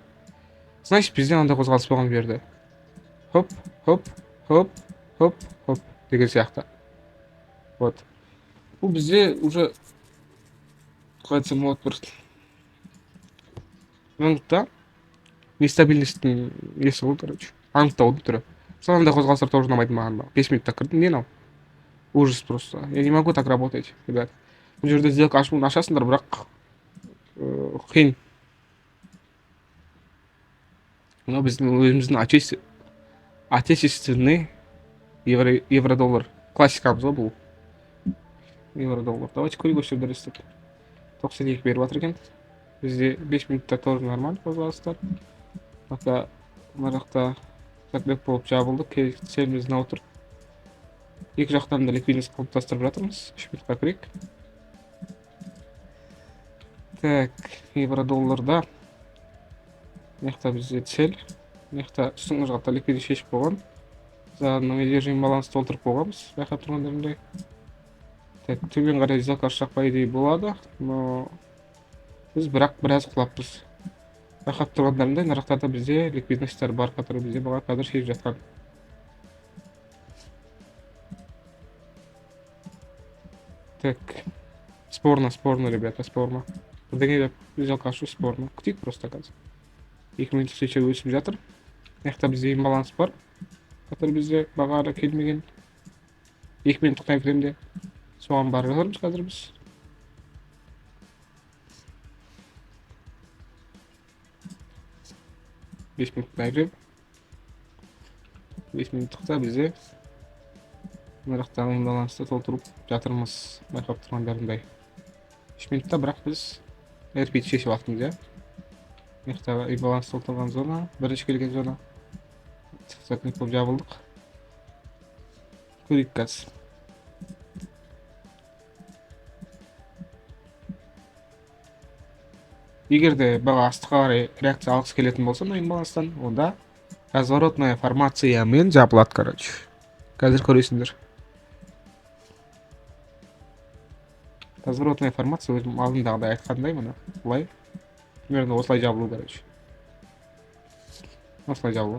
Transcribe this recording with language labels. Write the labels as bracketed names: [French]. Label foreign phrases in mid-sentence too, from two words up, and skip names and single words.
[Kazakh] Значит, бізде андай қозғалыс болған берді. Хоп, хоп, хоп, хоп, хоп деген сияқты. Вот. Бұл бізде уже қайтсам болады бір анықта нестабильностьтің несі ғой, короче. Анықтаудың түрі. Сондай қозғалыстар тоже ұнамайды маған. 5 минутта кірдім, не мынау? [Russian] Ужас просто. Я не могу так работать, ребят. [Kazakh] Бұл жерде сделка ашасыңдар, бірақ қиын. Мынау біздің өзіміздің [Russian] отечественный евро-доллар. [Kazakh] Классикамыз ғой бұл. Евро-доллар. Давайте көрейік осы жерде рестет. 92 беріп жатыр екен. Бізде 5 минутта [Russian] тоже нормально [Kazakh] қозғалыстар. [Kyrgyz] Пока мына жакта закреп болуп жабылды. Цель биздин отур. Эки жактан да ликвидность калыпташтырып жатырмыз. 3 минутка кирейик. Так, евро-долларда мына бизде цель. Мына соңку жакта ликвидность чечип койгон. [Russian] Заодно медвежий баланс [Kyrgyz] толтуруп койгонбуз. Байкап тургандарымдай. Так, төмен карай сделка ашсак [Russian] по идее [Kyrgyz] болду, но биз бирок бир аз кулаппыз. Байкап тургандарымдай, мына жактарда бизде ликвидностьтер бар, которые бизде буга азыр чечип жаткан. [Russian] Так, спорно, ребята, спорно. [Kyrgyz] Бирдеңе деп сделка ашу спорно. Күтейик просто азыр. 2 минут ичинде өсүп жатыр. Мына бизде имбаланс бар, который бизде бага ары келмеген. [Kazakh] 2 минуттук таймфреймде соған барып жатырмыз қазір біз. [Kyrgyz] Беш минуттук таймфрейм. 5 минуттукта бизде мына жактагы имбалансты толтуруп жатырмыз. Байкап тургандарымдай. 3 минутта бирок биз RP чечип алыппыз, я. Мына имбаланс толтурган зона, биринчи келген зона. Закреп болуп жабылдык. Көрейик азыр. Эгерде бага астыкка карай реакция алгысы келетін болсо мына имбаланстан, онда [Russian] разворотная формация [Kyrgyz] мен жабылат, короче. [Kazakh] Қазір көресіңдер. [Russian] Разворотная формация [Kazakh] өзім алдындағыдай айтқандай мына. Былай. Примерно осылай жабылу, короче. Осылай жабылу.